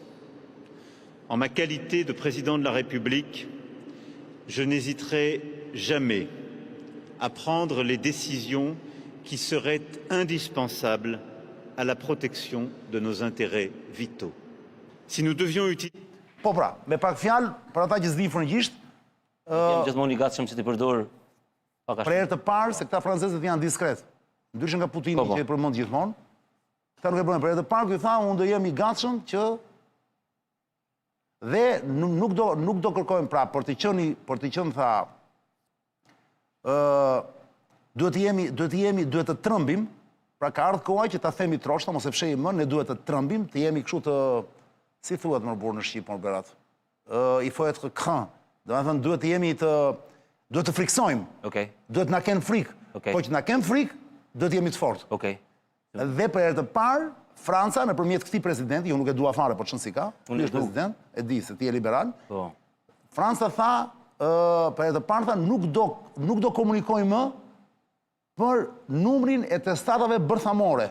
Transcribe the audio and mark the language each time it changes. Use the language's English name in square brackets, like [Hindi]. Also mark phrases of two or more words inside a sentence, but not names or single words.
[French] En ma qualité de président de la République, je n'hésiterai jamais à prendre les décisions qui seraient indispensables à la protection de nos intérêts vitaux. Si nous devions utiliser... [Albanian] Po pra, me pak fjalë, për ata që s'din frëngjisht, jam gjithmonë i gatshëm që ti përdor pak për herë të parë se këta francezët janë diskret. Ndryshe nga Putini që e përmend gjithmonë. Këta nuk e bëjnë. Për herë të parë ky tha, unë do jem i gatshëm që dhe nuk do kërkojmë pra për të qenë tha duhet të trëmbim, pra ka ardhur koha që ta themi troshta, mos e fshehim më, ne duhet të trëmbim, të jemi kështu të si thuhet më burr në Shqip, më Berat. [French] I faut être craint. [Albanian] Domethënë duhet të friksojmë. Okej. Duhet na kenë frikë. Po që na kenë frikë, duhet jemi të fortë. Okej. Dhe për herë të parë, Franca nëpërmjet këtij presidenti, jo nuk e dua fare, po çon si ka, ky është president, e di se ti je liberal. Po. Franca tha, për herë të parë tha, nuk do komunikojmë më për numrin e testatave bërthamore.